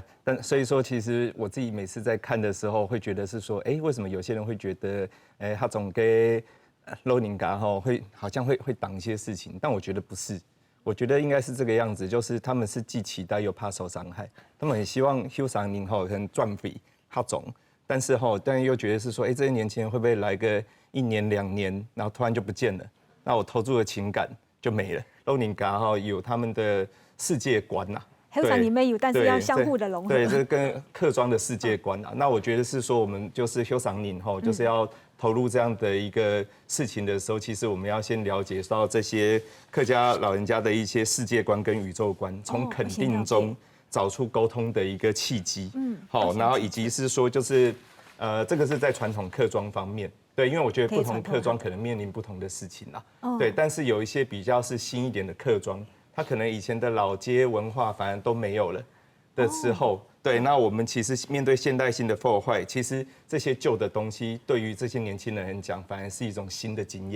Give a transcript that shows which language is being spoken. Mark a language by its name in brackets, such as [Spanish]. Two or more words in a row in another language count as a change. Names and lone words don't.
[Chinese] 但所以說，其實我自己每次在看的時候，會覺得是說，為什麼有些人會覺得，他總給老人家會好像會擋一些事情，但我覺得不是，我覺得應該是這個樣子，就是他們是既期待又怕受傷害，他們很希望後生人可能賺費他種，但是又覺得是說，這些年輕人會不會來個1年2年，然後突然就不見了，那我投注的情感就沒了。老人家有他們的世界觀呐。後生人沒有，但是要相互的融合。對，這跟客莊的世界觀啊。那我覺得是說，我們就是後生人就是要投入這樣的一個事情的時候，其實我們要先了解到這些客家老人家的一些世界觀跟宇宙觀，從肯定中找出溝通的一個契機。好，然後以及是說，就是這個是在傳統客莊方面。對，因為我覺得不同客莊可能面臨不同的事情啦。對，但是有一些比較是新一點的客莊。他可能以前的老街文化反而都沒有了的時候，對，那我們其實面對現代性的破壞，其實這些舊的東西對於這些年輕人講，反而是一種新的經驗。